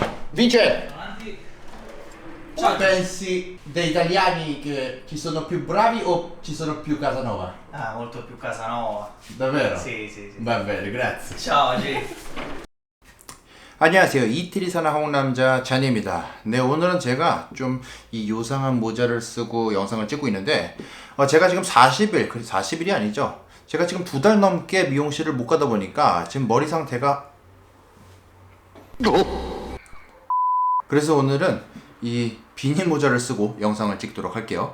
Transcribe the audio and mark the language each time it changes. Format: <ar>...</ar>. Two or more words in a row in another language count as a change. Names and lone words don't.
<it>Vince, Avanti. tu pensi degli italiani che ci sono più bravi o ci sono più Casanova? Ah, molto più Casanova. davvero? Sì, sì, sì. Va bene, grazie. Ciao, G.</it> <ko>안녕하세요. 이태리 사는 한국 남자 잔입니다. 네, 오늘은 제가 좀 이 요상한 모자를 쓰고 영상을 찍고 있는데 제가 지금 40일이 아니죠. 제가 지금 2달 넘게 미용실을 못 가다 보니까 지금 머리 상태가 그래서 오늘은 이 비닐 모자를 쓰고 영상을 찍도록 할게요.</ko>